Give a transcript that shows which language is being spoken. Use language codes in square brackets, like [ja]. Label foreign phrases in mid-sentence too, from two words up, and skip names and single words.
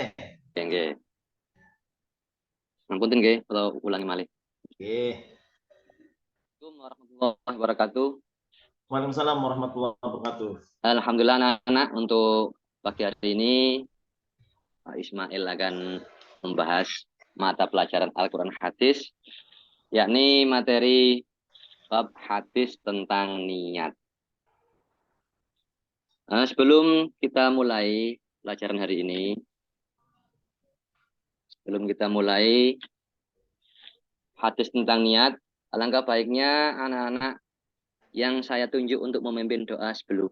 [ban] Nggih. Ampunten nggih, [id] kalau ulangi malih. [ban] Nggih. [ar] السلام عليكم ورحمة الله وبركاته. وعليكم السلام ورحمة الله وبركاته. [id] Alhamdulillah anak-anak untuk pagi hari ini Pak Ismail akan membahas mata pelajaran Al-Qur'an hadis, yakni materi bab hadis tentang niat. Sebelum kita mulai pelajaran hari ini, sebelum kita mulai hadis tentang niat, alangkah baiknya anak-anak yang saya tunjuk untuk memimpin doa sebelum.